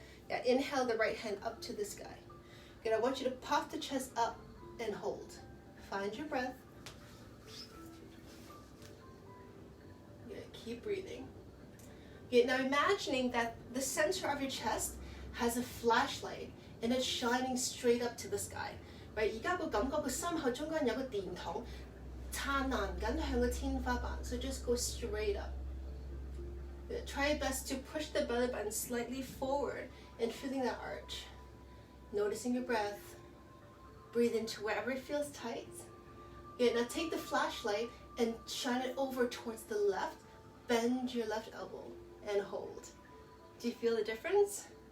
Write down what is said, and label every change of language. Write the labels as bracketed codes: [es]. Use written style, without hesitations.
[en] Yeah, inhale the right hand up to the sky. Good, I want you to puff the chest up and hold. Find your breath. Good, keep breathing. Good, now imagining that the center of your chest has a flashlight and it's shining straight up to the sky. [yue] Right? 而家個感覺個心口中間有個電筒燦爛緊向個天花板 [en] so just go straight up. Good. Try your best to push the belly button slightly forward and feeling that arch. Noticing your breath. Breathe into wherever it feels tight. Good. Now take the flashlight and shine it over towards the left. Bend your left elbow and hold. Do you feel the difference?